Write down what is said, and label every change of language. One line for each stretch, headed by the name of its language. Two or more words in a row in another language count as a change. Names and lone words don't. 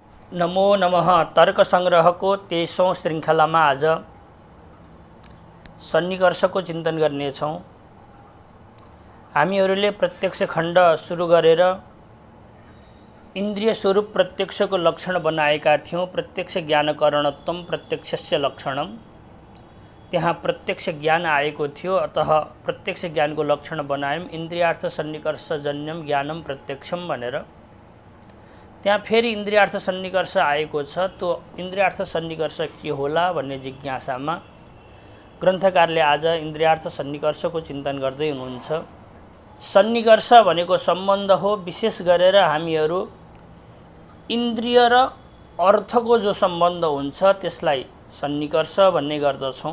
Sanskrit: नमो नमः।
Nepali: तर्क संग्रहको 23औं श्रृङ्खलामा आज सन्निकर्षको चिन्तन गर्नेछौँ। हामीहरूले प्रत्यक्ष खण्ड सुरु गरेर इन्द्रिय स्वरूप प्रत्यक्षको लक्षण बनाएका थियौँ।
Sanskrit: प्रत्यक्ष ज्ञानकरणत्वम प्रत्यक्षस्य लक्षणम।
Nepali: त्यहाँ प्रत्यक्ष ज्ञान आएको थियो, अतः प्रत्यक्ष ज्ञानको लक्षण बनायौँ।
Sanskrit: इन्द्रियार्थ सन्निकर्षजन्यम ज्ञानम प्रत्यक्षम
Nepali: भनेर त्यहाँ फेरि इन्द्रियार्थ सन्निकर्ष आएको छ। त्यो इन्द्रियार्थ सन्निकर्ष के होला भन्ने जिज्ञासामा ग्रन्थकारले आज इन्द्रियार्थ सन्निकर्षको चिन्तन गर्दै हुनुहुन्छ। सन्निकर्ष भनेको सम्बन्ध हो। विशेष गरेर हामीहरू इन्द्रिय र अर्थको जो सम्बन्ध हुन्छ त्यसलाई सन्निकर्ष भन्ने गर्दछौँ।